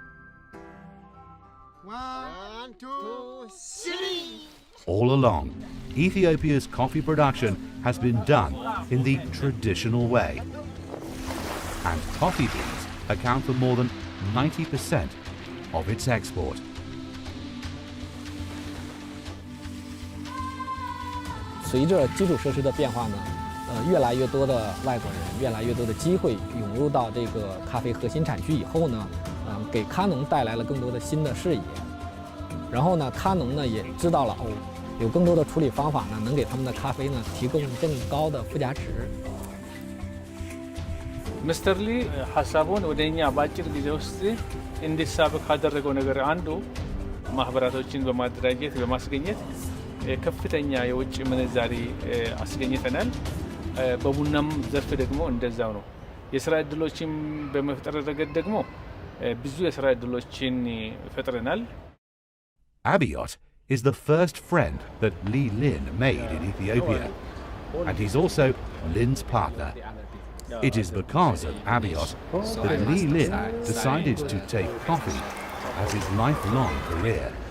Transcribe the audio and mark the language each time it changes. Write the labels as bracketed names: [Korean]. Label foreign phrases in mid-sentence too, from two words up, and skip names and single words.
[English] 1, 2, 3. All along, Ethiopia's coffee production has been done in the traditional way. And coffee beans account for more than 90% of its export. [Chinese] 随着基础设施的变化呢，越来越多的外国人，越来越多的机会涌入到这个咖啡核心产区以后呢，给咖农带来了更多的新的视野。然后呢，咖农呢也知道了有更多的处理方法呢，能给他们的咖啡呢提供更高的附加值。 [English] Mr. [Amharic] Lee ሀሳቡን ወደ እኛ በአጭር ጊዜ ውስጥ እንዲሳብ ካደረገው ነገር አንዱ ማህበራቶችን በማደራጀት በማስገኘት ከፍተኛ የውጭ ምንዛሪ አስገኝተናል። በቡናም ዘርፍ ደግሞ እንደዛው ነው። የሥራ ዕድሎችን በመፍጠር ረገድ ደግሞ ብዙ የሥራ ዕድሎችን ፈጥረናል። [English] Abiot is the first friend that Jilin made in Ethiopia, and he's also Lin's partner. It is because of Abiot that Jilin decided to take coffee as his lifelong career.